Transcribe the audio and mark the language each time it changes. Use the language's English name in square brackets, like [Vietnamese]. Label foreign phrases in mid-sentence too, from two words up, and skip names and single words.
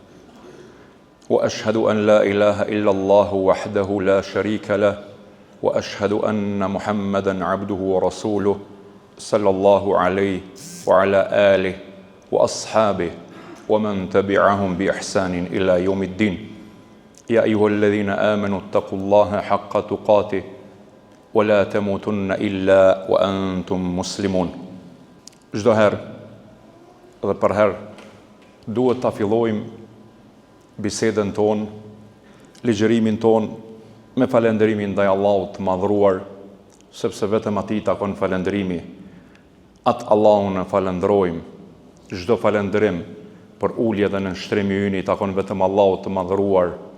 [Arabic] وأشهد أن لا إله إلا الله وحده لا شريك له وأشهد أن محمدًا عبده ورسوله صلى الله عليه وعلى آله وأصحابه ومن تبعهم بإحسان إلى يوم الدين يا أيها الذين آمنوا اتقوا الله حق تقاته ولا تموتن إلا وأنتم مسلمون. [Albanian] Çdo herë dhe për herë duhet ta fillojmë bisedën tonë, ligjërimin tonë me falenderimin ndaj Allahut të madhruar, sepse vetëm atij takon falënderimi. Atë Allahun e falenderojmë. Çdo falënderim për ulje dhe nënshtrim i ynë takon vetëm Allahut të madhruar.